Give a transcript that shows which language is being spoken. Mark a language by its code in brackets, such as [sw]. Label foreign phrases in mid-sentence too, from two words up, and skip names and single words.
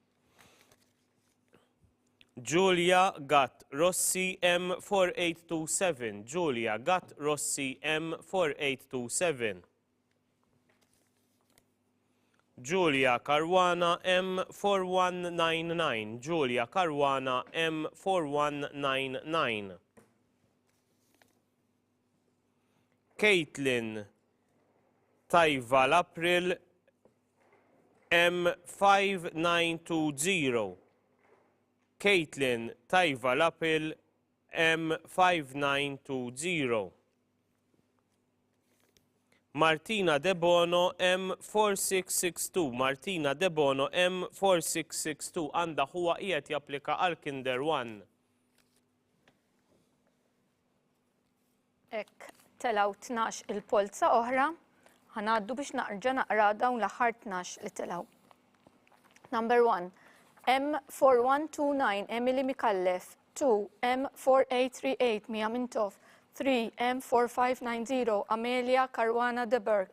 [mt] Giulia Gatt Rossi M4827. Giulia Gatt Rossi M4827. Giulia Caruana M4199. Giulia Caruana M4199. Caitlin Taiva Lapril M5920. Caitlin Taiva Lapril M5920. Martina De Bono M4662. Martina De Bono M4662 għandha huwa qiegħed japplika għal Kinder 1. Ek telaw 12 il-Polza oħra, ħanaddu biex naqra dawn l-aħħar 12 li telaw. [en] Number 1, M4129 Emily Mikallef, 2 M4838 Mia Mintoff, 3 M4590 Amelia Caruana de Burke.